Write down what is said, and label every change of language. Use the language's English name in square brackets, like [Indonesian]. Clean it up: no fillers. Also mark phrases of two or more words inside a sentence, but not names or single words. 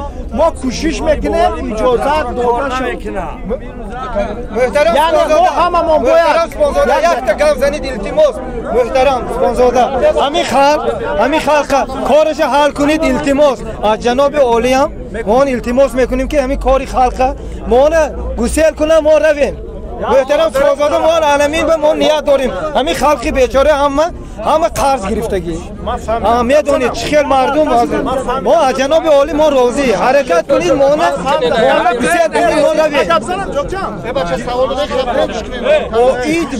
[Tajik] мо кӯшиш мекунем иҷозат дода шавад. муҳтарам ҳамамон бояд якта гап занед. илтимос муҳтарам Субҳонзода, ҳамин халқа корашо ҳал кунед. илтимос аз ҷаноби олиям [Persian] ما التماس میکنیم که همین کاری خلقه ما گسیل کنه ما رویم محترم شاهزاده ما عالمین به ما نیت داریم همین خلقی بیچاره همه قرض گرفتگی میدونید چخیل مردم ما از جناب عالی ما راضی حرکت کنید ما گسیل کنید ما رویم